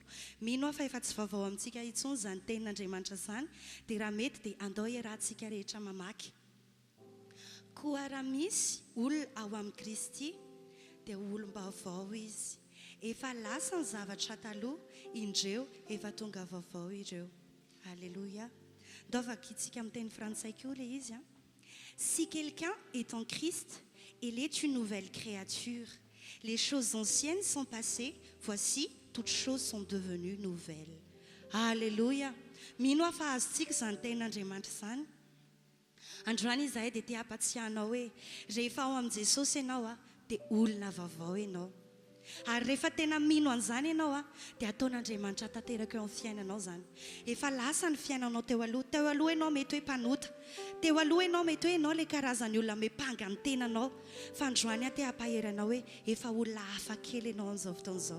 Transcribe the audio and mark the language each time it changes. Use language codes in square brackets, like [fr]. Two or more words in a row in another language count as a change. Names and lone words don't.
[mg] Mino aho fa efa tsy vaovao amintsika intsony izany tenin'Andriamanitra izany dia raha mety dia andao iarahantsika rehetra mamaky. Koa raha misy olona ao amin'ny Kristy dia olom-baovao izy. Efa lasa ny zavatra taloha, indreo efa tonga vaovao ireo. Alléluia. Dovakitsika amin'ny teny frantsay koa le izy. [fr] Si quelqu'un est en Christ, il est une nouvelle créature. Les choses anciennes sont passées, voici, toutes choses sont devenues nouvelles. Alléluia. [mg] Mino aho fa azontsika izany tenin'Andriamanitra izany. Androany izahay dia te hampatsiahanao hoe rehefa ao amin'i Jesosy ianao dia olona vaovao ianao. Ary rehefa tena mino an'izany ianao dia ataon'Andriamanitra tanteraka eo amin'ny fiainanao izany. Efa lasa ny fiainanao teo aloha ianao mety hoe mpanota, teo aloha ianao mety hoe ianao ilay karazany olona mepanga ny tenanao, fa androany te hampaheranao hoe efa olona hafa kely ianao amin'izao fotoan'izao.